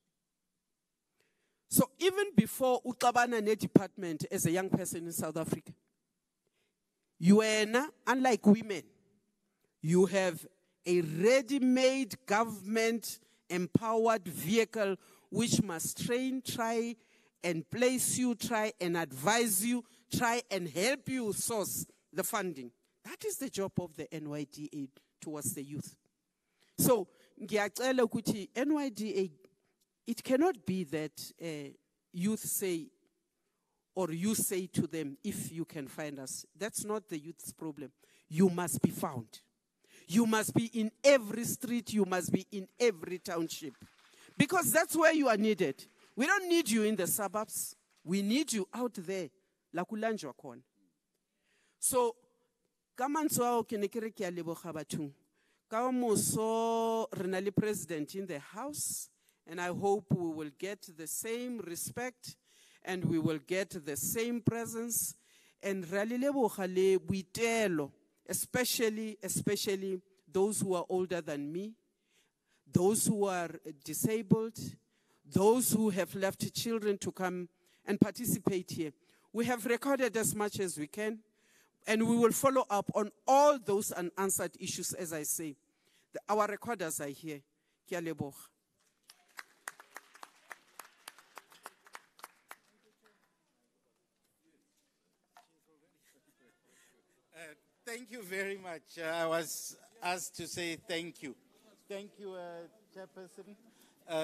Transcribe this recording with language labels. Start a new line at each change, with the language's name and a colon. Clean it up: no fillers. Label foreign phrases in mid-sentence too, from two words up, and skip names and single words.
English: So even before Utabana Ne department as a young person in South Africa, you are, unlike women, you have a ready-made government empowered vehicle which must train, try and place you, try and advise you, try and help you source the funding. That is the job of the NYDA towards the youth. So,
Zulu: ngiyacela ukuthi NYDA,
English: it cannot be that youth say, or you say to them, if you can find us. That's not the youth's problem. You must be found. You must be in every street. You must be in every township. Because that's where you are needed. We don't need you in the suburbs. We need you out there.
Zulu: La kulanjwa khona.
Tswana: So, kamantswa kenekere ke a leboga bathong. Ka moso re na le
English: president in the house, and I hope we will get the same respect and we will get the same presence.
Tswana: And re a leboga le boitelo,
English: especially those who are older than me, those who are disabled, those who have left children to come and participate here. We have recorded as much as we can, and we will follow up on all those unanswered issues, as I say. Our recorders are here.
Tswana: Ke a leboga.
English: Thank you very much. I was asked to say thank you. Thank you, Chairperson.